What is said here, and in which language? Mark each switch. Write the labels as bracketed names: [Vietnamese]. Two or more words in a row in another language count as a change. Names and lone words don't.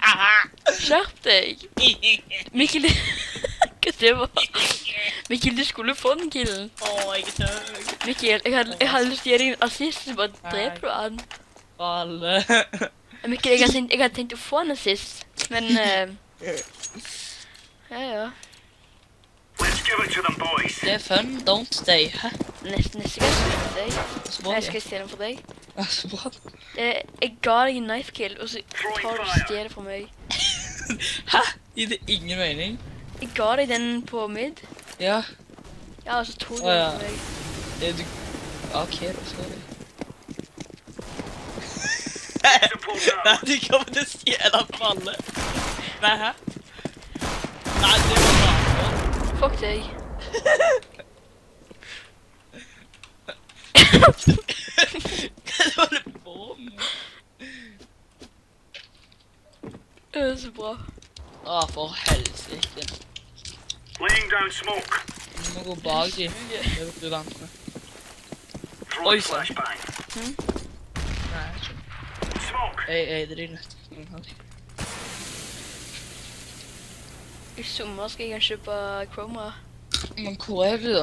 [Norwegian] Skjerp deg. Mikkel, hva det var? Mikkel, du skulle få den killen. Jeg er tøg. Mikkel, jeg hadde lyst til å gi deg en assist, så bare Nei. dreper du han. Alle. Mikkel, jeg hadde tenkt å få en assist, men ja. [English] Let's give it to them, boys. [Norwegian] Det er fun, [English] don't stay. [Norwegian] Hæ? Neste gang skal jeg stjele deg. Så bra Jeg skal det. stjele den for deg. Ja, så bra. Jeg ga deg en [English] knife kill, [Norwegian] og så tar du og stjeler fra meg. Hæ? Gir det ingen mening? Jeg ga deg den på mid. Ja. Ja, og så tok du Å, den ja. fra meg. Det du... Ok, da skal jeg. Nei, de kommer til å stjele på alle. Nei, hæ? Nei, det var bra. Fuck deg. Hva var det på med? Det er så bra. For helsike. [English] Laying down smoke. [Norwegian] Du må gå bak de. Det er du vant med. [English] Throwing [Norwegian] Oi, sann. [English] flashbang. [Norwegian] Nei, ikke. Smoke. Jeg eide de nett. I sommer skal jeg kjøpe Chroma. Men hvor er du da?